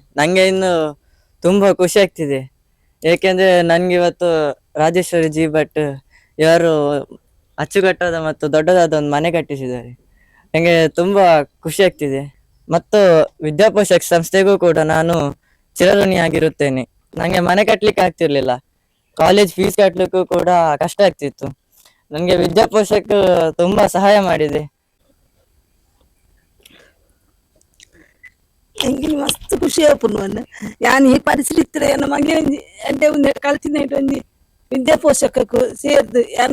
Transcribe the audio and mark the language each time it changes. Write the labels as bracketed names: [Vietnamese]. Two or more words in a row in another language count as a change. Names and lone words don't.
[Kannada] ನಂಗೆ ಇನ್ನು ತುಂಬಾ ಖುಷಿ ಆಗ್ತಿದೆ, ಏಕೆಂದ್ರೆ ನನ್ಗೆ ಇವತ್ತು ರಾಜೇಶ್ವರಿ ಜಿ ಭಟ್ ಇವರು ಅಚ್ಚುಕಟ್ಟಾದ ಮತ್ತು ದೊಡ್ಡದಾದ ಒಂದು ಮನೆ ಕಟ್ಟಿಸಿದ್ದಾರೆ. ನನಗೆ ತುಂಬಾ ಖುಷಿ ಆಗ್ತಿದೆ ಮತ್ತು ವಿದ್ಯಾಪೋಷಕ ಸಂಸ್ಥೆಗೂ ಕೂಡ ನಾನು ಚಿರಋಣಿಯಾಗಿರುತ್ತೇನೆ. ನನಗೆ ಮನೆ ಕಟ್ಟಲಿಕ್ಕೆ ಆಗ್ತಿರ್ಲಿಲ್ಲ, ಕಾಲೇಜ್ ಫೀಸ್ ಕಟ್ಟಲಿಕ್ಕೂ ಕೂಡ ಕಷ್ಟ ಆಗ್ತಿತ್ತು. ನನಗೆ ವಿದ್ಯಾಪೋಷಕ ತುಂಬಾ ಸಹಾಯ ಮಾಡಿದೆ. [Tulu] ಎಂಗಿನ ಮಸ್ತ್ ಖುಷಿ ಆಪುನು ಯಾನ್ ಈ ಪರಿಸ್ಥಿತಿ ನಮಗೆ ಎಡ್ಡೆ ಒಂದು ಕಲ್ತಿನ ಒಂದು ವಿದ್ಯಾಪೋಷಕಕ್ಕೂ ಸೇರ್ದು ಏನ